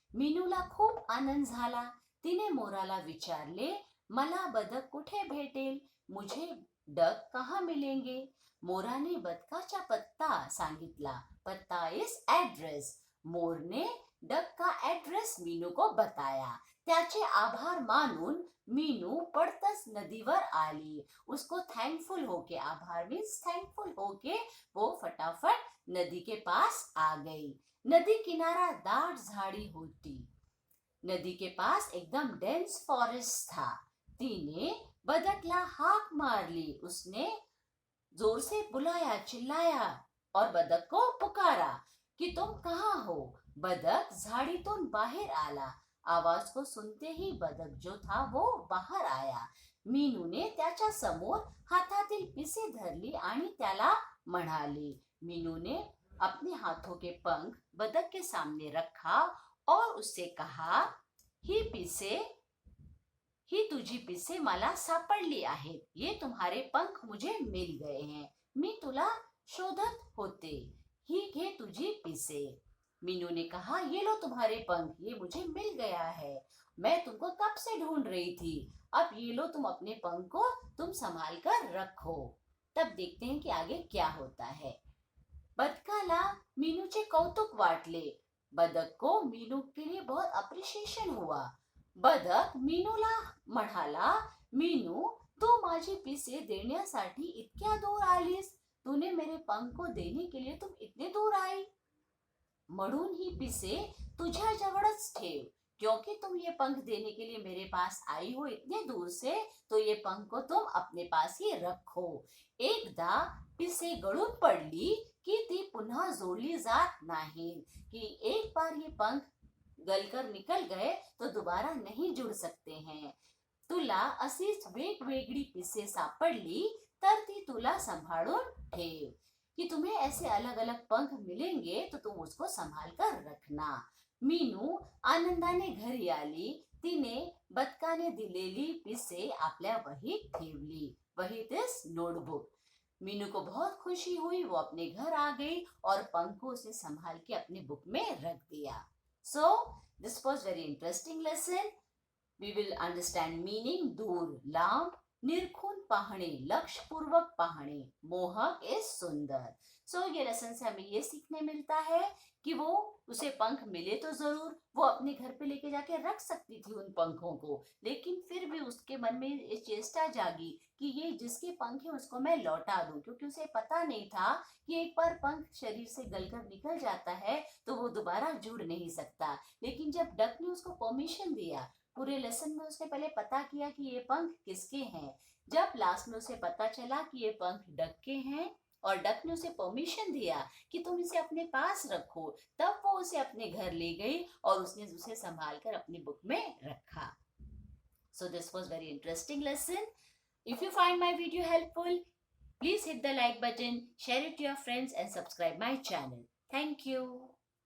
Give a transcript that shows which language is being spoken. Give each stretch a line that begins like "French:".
Marathi: मीनूला खूप आनंद झाला. तिने मोराला विचारले, मला बदक कुठे भेटेल?
Hindi: मुझे डक कहाँ मिलेंगे?
Marathi: मोराने बदकाचा पत्ता सांगितला.
English: पत्ता is address.
Hindi: मोरने डक का एड्रेस मीनू को बताया.
Marathi: त्याचे आभार मानून मीनू पडतच नदीवर आली.
Hindi: उसको थैंकफुल होके, आभार मीन्स थैंकफुल होके वो फटाफट नदी के पास आ गई.
Marathi: नदी किनारा दाट झाड़ी होती.
Hindi: नदी के पास एकदम डेंस फॉरेस्ट था.
Marathi: तिने बदकला हाक मारली.
Hindi: उसने जोर से बुलाया, चिल्लाया और बदक को पुकारा कि तुम कहाँ हो?
Marathi: बदक झाडीतून बाहेर आला.
Hindi: आवाज को सुनते ही बदक जो था वो बाहर आया.
Marathi: मीनूने त्याच्या समोर हातातील पिसे धरली आणि त्याला म्हणाली.
Hindi: मीनू ने अपने हाथों के पंख बदक के सामने रखा और उससे कहा,
Marathi: ही तुझी पिसे मला सापडली आहेत.
Hindi: ये तुम्हारे पंख मुझे मिल गए हैं.
Marathi: मी तुला शोधत होते. ही घे तुझी पिसे.
Hindi: मीनू ने कहा, ये लो तुम्हारे पंख, ये मुझे मिल गया है. मैं तुमको कब से ढूंढ रही थी. अब ये लो, तुम अपने पंख को तुम संभाल कर रखो. तब देखते हैं कि आगे क्या होता है.
Marathi: बदकाला मीनूचे कौतुक वाटले.
Hindi: बदक को मीनू के लिए बहुत अप्रिशिएशन हुआ.
Marathi: बदक मीनूला म्हणाला, मीनू, तू माझी पिसे देण्यासाठी इतक्या दूर आलीस.
Hindi: तूने मेरे पंख को देने के लिए तुम इतने दूर आई.
Marathi: म्हणून ही पिसे तुझ्या जवळच ठेव.
Hindi: क्योंकि तुम ये पंख देने के लिए मेरे पास आई हो इतने दूर से, तो ये पंख को तुम अपने पास ही रखो.
Marathi: एकदा पिसे गळून पडली की ती पुन्हा जोडली जात नाही.
Hindi: कि एक बार ये पंख गलकर निकल गए तो दोबारा नहीं जुड़ सकते हैं.
Marathi: तुला अशीच वेगवेगळी पिसे सापडली तर ती तुला सांभाळून ठेव.
Hindi: कि तुम्हें ऐसे अलग अलग पंख मिलेंगे तो तुम उसको संभाल कर रखना.
Marathi: मीनू आनंदाने घरी आली. तिने बदकाने दिलेली पिसे आपल्या वहीत ठेवली.
English: वहीत is notebook.
Hindi: मीनू को बहुत खुशी हुई. वो अपने घर आ गई और पंख को उसे संभाल के अपनी बुक में रख दिया.
English: So this was very interesting lesson. We will understand meaning.
Marathi: दूर, लांब, निरखून पाहणे, लक्षपूर्वक पाहणे. मोहक इज सुंदर.
Hindi: सो ये लेसन से हमें ये सीखने मिलता है कि वो उसे पंख मिले तो जरूर, वो अपने घर पे लेके जाके रख सकती थी उन पंखों को, लेकिन फिर भी उसके मन में ये चेष्टा जागी कि ये जिसके पंख है उसको मैं लौटा दूं, क्योंकि उसे पता नहीं था कि एक बार पंख शरीर से गलकर निकल जाता है तो वो दोबारा जुड़ नहीं सकता. लेकिन जब डक ने उसको परमिशन दिया, पूरे लेसन में उसने पहले पता किया कि ये पंख किसके हैं. जब लास्ट में उसे पता चला कि ये पंख डक के हैं और डक ने उसे परमिशन दिया कि तुम इसे अपने पास रखो, तब वो उसे अपने घर ले गई और उसने उसे संभाल कर अपनी बुक में रखा.
English: So this was very interesting lesson. If you find my video helpful, please hit the like button, share it to your friends and subscribe my channel. Thank you.